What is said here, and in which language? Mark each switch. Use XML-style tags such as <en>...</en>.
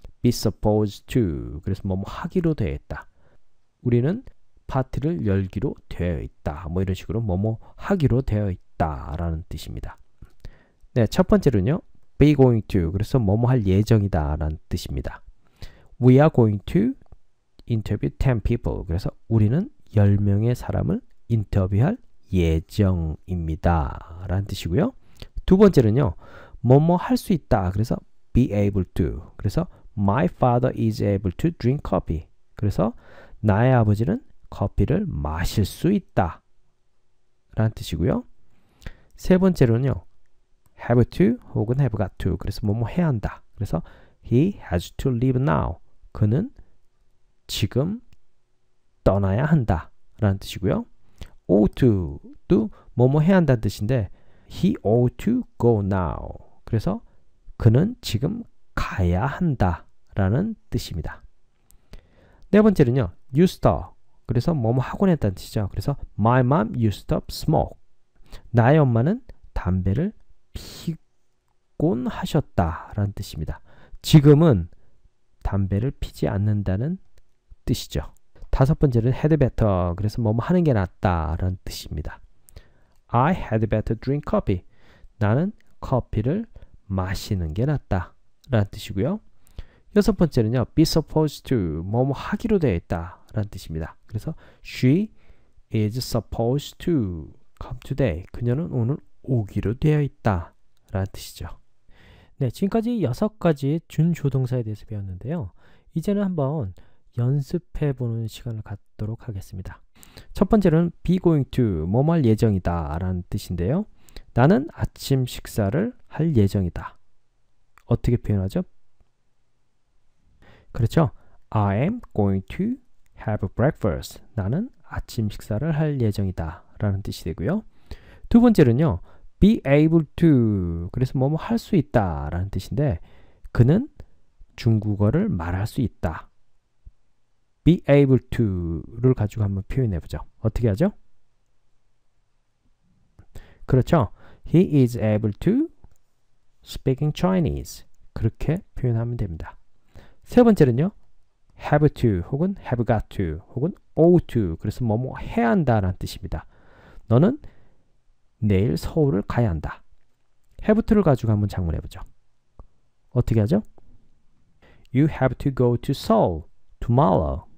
<ko>be supposed to 그래서 뭐뭐 하기로 되어 있다. 우리는 파티를 열기로 되어 있다. 뭐 이런 식으로 뭐뭐 하기로 되어 있다라는 뜻입니다. 네, 첫 번째로는요. be going to 그래서 뭐뭐 할 예정이다라는 뜻입니다.</ko> <en>We are going to interview 10 people.</en> <ko>그래서 우리는 10명의 사람을 인터뷰할 예정입니다. 라는 뜻이고요. 두 번째는요. 뭐뭐 할 수 있다. 그래서</ko> <en>be able to. 그래서 my father is able to drink coffee.</en> <ko>그래서 나의 아버지는 커피를 마실 수 있다. 라는 뜻이고요. 세 번째로는요.</ko> <en>have to</en> <ko>혹은</ko> <en>have got to.</en> <ko>그래서 뭐뭐 해야 한다. 그래서</ko> <en>he has to leave now.</en> <ko>그는 지금 떠나야 한다. 라는 뜻이고요.</ko> <en>ought to도</en> <ko>뭐뭐 해야 한다는 뜻인데</ko> <en>he ought to go now.</en> <ko>그래서 그는 지금 가야 한다. 라는 뜻입니다. 네 번째는요. used to. 그래서 뭐뭐 하곤 했다는 뜻이죠. 그래서</ko> <en>my mom used to smoke.</en> <ko>나의 엄마는 담배를 피곤 하셨다. 라는 뜻입니다. 지금은 담배를 피지 않는다는 뜻이죠. 다섯 번째는 had better. 그래서 뭐뭐 하는 게 낫다. 라는 뜻입니다.</ko> <en>I had better drink coffee.</en> <ko>나는 커피를 마시는 게 낫다. 라는 뜻이고요. 여섯 번째는요. be supposed to. 뭐뭐 하기로 되어 있다. 라는 뜻입니다. 그래서</ko> <en>she is supposed to come today.</en> <ko>그녀는 오늘 오기로 되어 있다. 라는 뜻이죠. 네, 지금까지 6가지의 준조동사에 대해서 배웠는데요. 이제는 한번 연습해보는 시간을 갖도록 하겠습니다. 첫 번째로는 be going to, 뭐뭐 할 예정이다 라는 뜻인데요. 나는 아침 식사를 할 예정이다. 어떻게 표현하죠? 그렇죠.</ko> <en>I am going to have breakfast.</en> <ko>나는 아침 식사를 할 예정이다 라는 뜻이 되고요. 두 번째는요. be able to. 그래서 뭐뭐 할 수 있다 라는 뜻인데 그는 중국어를 말할 수 있다. be able to를 가지고 한번 표현해 보죠. 어떻게 하죠? 그렇죠.</ko> <en>He is able to speak in Chinese.</en> <ko>그렇게 표현하면 됩니다. 세 번째는요.</ko> <en>have to</en> <ko>혹은</ko> <en>have got to 혹은 ought to.</en> <ko>그래서 뭐뭐 해야 한다라는 뜻입니다. 너는 내일 서울을 가야 한다. have to를 가지고 한번 작문해 보죠. 어떻게 하죠?</ko> <en>You have to go to Seoul tomorrow.</en>